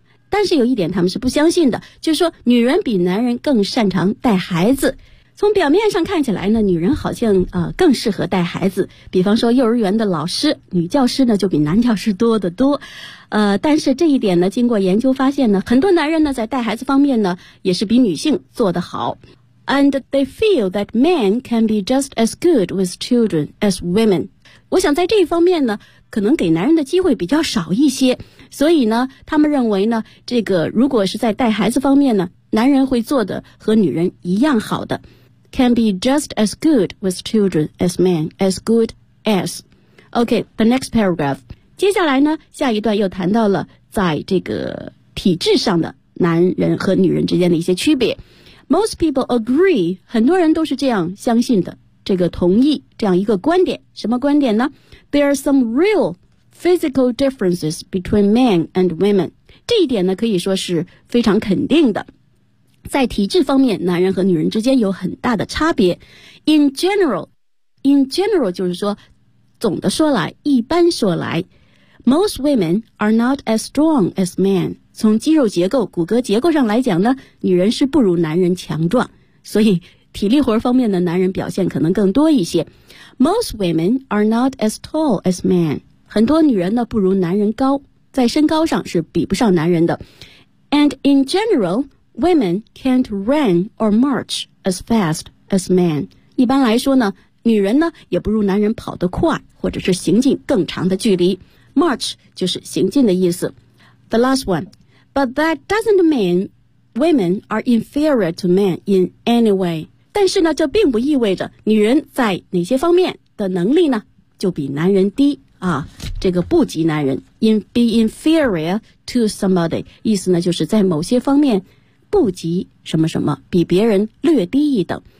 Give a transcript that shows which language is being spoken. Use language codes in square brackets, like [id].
[zh] 但是有一点他们是不相信的，就是说女人比男人更擅长带孩子。从表面上看起来呢，女人好像更适合带孩子，比方说幼儿园的老师，女教师呢就比男教师多得多。但是这一点呢经过研究发现呢，很多男人呢在带孩子方面呢也是比女性做得好。 [en] And they feel that men can be just as good with children as women. [zh] 我想在这一方面呢可能给男人的机会比较少一些，所以呢他们认为呢这个如果是在带孩子方面呢，男人会做的和女人一样好的。 [en] Can be just as good with children as men, as good as. Okay, the next paragraph. [zh] 接下来呢下一段又谈到了在这个体制上的男人和女人之间的一些区别。 [en] Most people agree, [zh] 很多人都是这样相信的，这个同意这样一个观点。什么观点呢？ [en] There are some real physical differences between men and women. [zh] 这一点呢可以说是非常肯定的。在体质方面，男人和女人之间有很大的差别。 [en] In general [zh] 就是说，总的说来，一般说来， [en] Most women are not as strong as men. [zh] 从肌肉结构、骨骼结构上来讲呢，女人是不如男人强壮，所以体力活方面的男人表现可能更多一些。 [en] Most women are not as tall as men. [zh] 很多女人呢不如男人高，在身高上是比不上男人的。 [en] And in general,Women can't run or march as fast as men. [zh] 一般来说呢，女人呢也不如男人跑得快，或者是行进更长的距离。 March 就是行进的意思。 [en] The last one. But that doesn't mean women are inferior to men in any way. [zh] 但是呢，这并不意味着女人在哪些方面的能力呢，就比男人低。这个不及男人。 [en] Be inferior to somebody. [zh] 意思呢，就是在某些方面不及什么什么，比别人略低一等。